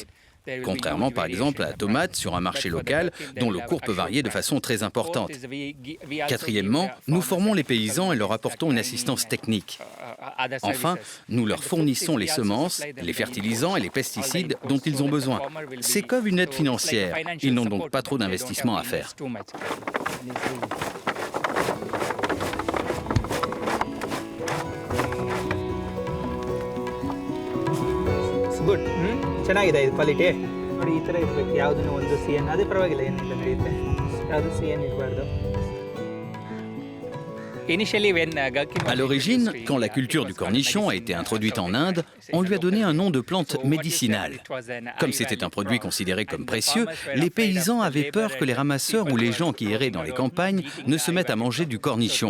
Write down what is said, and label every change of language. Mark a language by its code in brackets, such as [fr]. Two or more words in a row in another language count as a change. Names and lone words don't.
[fr] Contrairement par exemple à la tomate sur un marché local dont le cours peut varier de façon très importante. Quatrièmement, nous formons les paysans et leur apportons une assistance technique. Enfin, nous leur fournissons les semences, les fertilisants et les pesticides dont ils ont besoin. C'est comme une aide financière. Ils n'ont donc pas trop d'investissement à faire. [kn] ಗುಡ್ ಚೆನ್ನಾಗಿದೆ ಇದು ಕ್ವಾಲಿಟಿ ನೋಡಿ ಈ ಥರ ಇರಬೇಕು ಯಾವುದನ್ನು ಒಂದು CN ಅದೇ ಪರವಾಗಿಲ್ಲ ಏನಿಲ್ಲ ನಡೆಯುತ್ತೆ ಯಾವುದು CN ಇರಬಾರ್ದು. [fr] À l'origine, quand la culture du cornichon a été introduite en Inde, on lui a donné un nom de plante médicinale. Comme c'était un produit considéré comme précieux, les paysans avaient peur que les ramasseurs ou les gens qui erraient dans les campagnes ne se mettent à manger du cornichon.